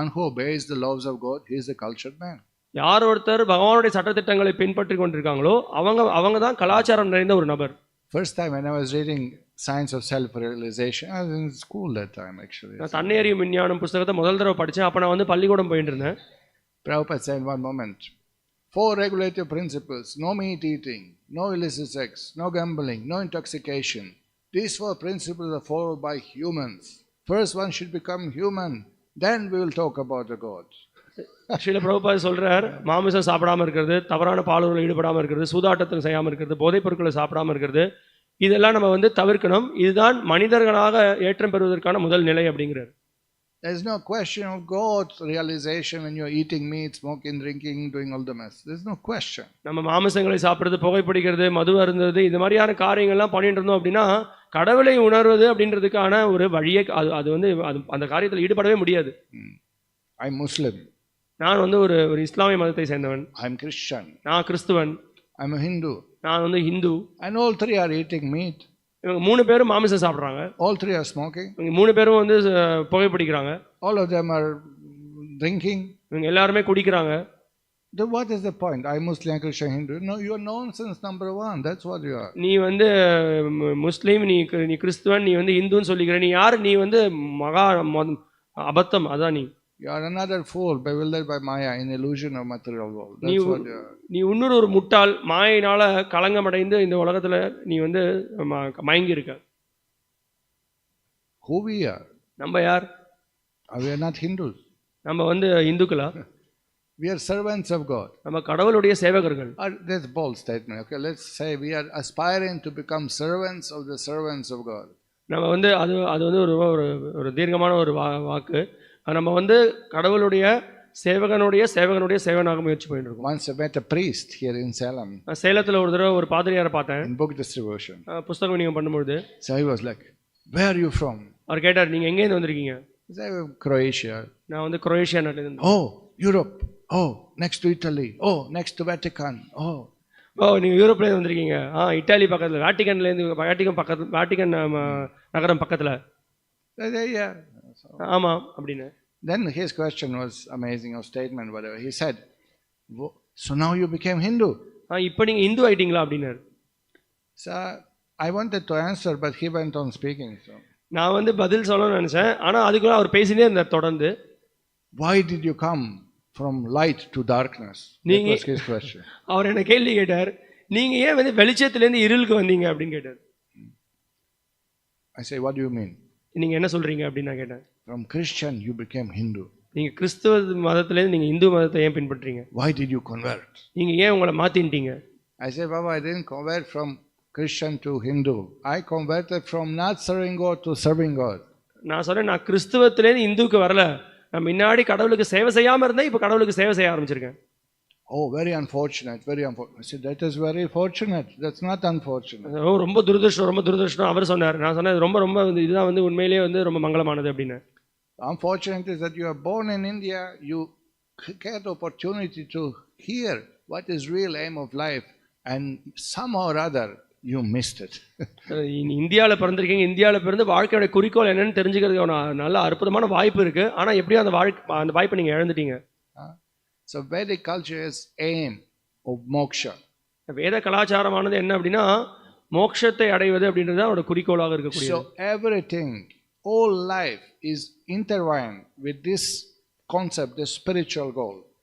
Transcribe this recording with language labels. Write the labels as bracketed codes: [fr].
[en] One who obeys the laws of God, he is a cultured man. [ta] யார் ஒருத்தர் பகவானுடைய சட்டதிட்டங்களை பின்பற்றி கொண்டிருக்காங்களோ அவங்க தான் கலாச்சாரம் நிறைந்த ஒரு நபர். [en] First time when I was reading Science of Self-Realization, I was in school that time actually. [ta] நான் தன்னையறியும் விஞ்ஞானம் புத்தகத்தை முதல் தடவை படித்தேன். அப்போ நான் வந்து பள்ளிக்கூடம் போயிட்டு இருந்தேன். [en] Prabhupada said one moment, 4 regulative principles: no meat eating, no illicit sex, no gambling, no intoxication. These 4 principles are followed by humans. First one should become human, then we will talk about the God. [ta] Srila Prabhupad சொல்றார், மாமிசம் சாப்பிடாம இருக்கிறது, தவறான பாலுறவில் ஈடுபடாமல் இருக்கிறது, சூதாட்டத்தில் செய்யாமல் இருக்கிறது, போதைப் பொருட்களை சாப்பிடாமல் இருக்கிறது, இதெல்லாம் நம்ம வந்து தவிர்க்கணும். இதுதான் மனிதர்களாக ஏற்றம் பெறுவதற்கான முதல் நிலை அப்படிங்கிறார். [en] There is no question of God's realization when you are eating meat, smoking, drinking, doing all the mess. There is no question. [ta] நம்ம மாமிசங்களை சாப்பிடுறது, புகைப்பிடிக்கிறது, மது அருந்துவது, இந்த மாதிரியான காரியங்கள்லாம் பண்ணிட்டு இருந்தோம் அப்படின்னா கடவுளை உணர்வது அப்படின்றதுக்கான ஒரு வழியே அது வந்து அந்த காரியத்தில் ஈடுபடவே முடியாது. [en] I am Muslim. [ta] நான் வந்து ஒரு இஸ்லாமிய மதத்தை சேர்ந்தவன். [en] I am Christian. [ta] நான் கிறிஸ்துவன். [en] I am a Hindu. [ta] நான் வந்து Hindu. [en] And all 3 are eating meat. [ta] இவங்க 3 பேரும் மாமிசம் சாப்பிடுறாங்க. [en] All 3 are smoking. [ta] இவங்க 3 பேரும் வந்து புகைப்பிடிக்கிறாங்க. [en] All of them are drinking. [ta] இவங்க எல்லாரும் குடிக்கிறாங்க. [en] Then what is the point? I am Muslim, Christian, Hindu. No, you are nonsense number 1. That's what you are. [ta] நீ வந்து முஸ்லீம், நீ கிறிஸ்துவன், நீ வந்து இந்துன்னு சொல்லிக்கிற, நீ யார்? நீ வந்து மகா அபத்தம், அதான் நீ. [en] You are another fool bewildered by Maya in illusion of material world. That's what you are. [ta] நீ இன்னொரு முட்டாள், மாயினால கலங்கமடைந்து இந்த உலகத்துல நீ வந்து மயங்கி இருக்க. [en] Who we are? [ta] நம்ம யார்? [en] We are not Hindus. [ta] நம்ம வந்து இந்துக்களா? [en] We are servants of God. [ta] நம்ம கடவுளுடைய சேவகர்கள். [en] That's bold statement. Okay, let's say we are aspiring to become servants of the servants of God. [ta] நம்ம வந்து அது வந்து ஒரு தீர்க்கமான ஒரு வாக்கு. நம்ம வந்து கடவுளுடைய சேவகனுடைய சேவனாக முயற்சி பண்ணிட்டு இருக்கோம். [en] Once I met a priest here in Salem. [ta] சேலத்துல ஒரு தடவை ஒரு பாதிரியாரை பார்த்தேன். [en] In book distribution. [ta] புத்தகம் விநியோகம் பண்ணும்போது. [en] So he was like, "Where are you from?" [ta] அவர் கேட்டார், நீங்க எங்க இருந்து வந்திருக்கீங்க? [en] I said, "Croatia." [ta] நான் வந்து குரோேஷியா நாட்டுல இருந்து. [en] Oh, Europe. Oh, next to Italy. Oh, next to Vatican. Oh. [ta] நீங்க யூரோப்ல இருந்து வந்திருக்கீங்க. இத்தாலி பக்கத்துல, வாட்டிகன்ல இருந்து, வாட்டிகன் நகரம் பக்கத்துல. [en] Yeah. [ta] ஆமா அப்படின்னு. [en] Then his question was amazing, or statement, whatever. He said, "So now you became Hindu?" [ta] இப்போ நீங்க இந்து ஆயிட்டீங்களா அப்படின்னாரு. [en] So I wanted to answer, but he went on speaking. So [ta] நான் வந்து பதில் சொல்லணும்னு நினைச்சேன், ஆனா அதுக்குள்ள அவர் பேசினே இருந்தார் தொடர்ந்து. [en] Why did you come from light to darkness? That was his question. [ta] அவர் என்ன கேள்வி கேட்டார், நீங்க ஏன் வந்து வெளிச்சத்துல இருந்து இருளுக்கு வந்தீங்க அப்படின்னு கேட்டார். [en] I say, what do you mean? [ta] நீங்க என்ன சொல்றீங்க அப்படின்னு நான் கேட்டேன். [en] From Christian you became Hindu. [ta] நீங்க கிறிஸ்துவ மதத்துல இருந்து நீங்க இந்து மதத்தை ஏன் பின்பற்றீங்க? [en] Why did you convert? [ta] நீங்க ஏன் உங்களை மாத்திட்டீங்க? [en] I say, Baba, I didn't convert from Christian to Hindu. I converted from not serving God to serving God. [ta] நான் சொல்றேன், நான் கிறிஸ்துவத்திலே இருந்து இந்துக்கு வரல. நான் முன்னாடி கடவுளுக்கு சேவை செய்யாம இருந்தேன், இப்போ கடவுளுக்கு சேவை செய்ய ஆரம்பிச்சிருக்கேன். [en] Oh, very unfortunate, very unfortunate. I said, that is very fortunate. That's not unfortunate. [ta] ரொம்ப துரதிர்ஷ்டம் அவர் சொன்னார். நான் சொன்னேன், ரொம்ப இதுதான் வந்து உண்மையிலேயே வந்து ரொம்ப மங்களமானது அப்படின்னு. [en] Unfortunate is that you are born in India, you get opportunity to hear what is real aim of life, and somehow or other you missed it. [ta] இந்தியாவில் பிறந்திருக்கீங்க, இந்தியாவில் பிறந்து வாழ்க்கையோட குறிக்கோள் என்னன்னு தெரிஞ்சுக்கிறதுக்கு நல்ல அற்புதமான வாய்ப்பு இருக்கு. ஆனா எப்படியும் அந்த வாய்ப்பை நீங்க இழந்துட்டீங்க. [en] So Vedic culture is aim of moksha. [ta] வேத கலாச்சாரமானது என்ன அப்படின்னா மோட்சத்தை அடைவது அப்படின்றது அவரோட குறிக்கோளாக இருக்கக்கூடியது. [en] So everything, all life is intertwined with this concept, this spiritual goal.